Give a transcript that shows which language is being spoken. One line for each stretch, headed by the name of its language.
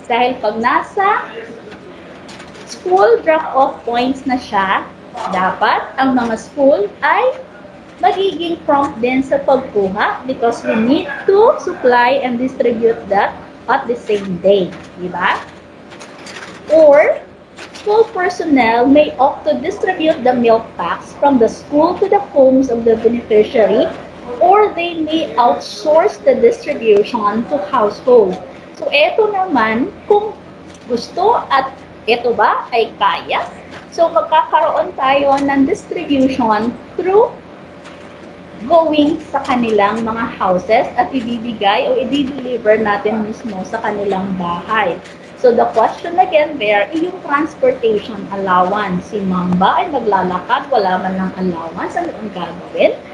Filipino: Dahil pag nasa school drop-off points na siya, dapat ang mga school ay magiging prompt din sa pagkuha
English: because we need to supply and distribute that at the same day.
Filipino: Diba?
English: Or, school personnel may opt to distribute the milk packs from the school to the homes of the beneficiary, or they may outsource the distribution to households.
Filipino: So, eto naman, kung gusto at ito ba ay kaya, so magkakaroon tayo ng distribution through going sa kanilang mga houses at ibibigay o i-deliver natin mismo sa kanilang bahay.
English: So the question again there, yung transportation allowance.
Filipino: Si Mamba ay maglalakad, wala man lang allowance, ano ang gagawin?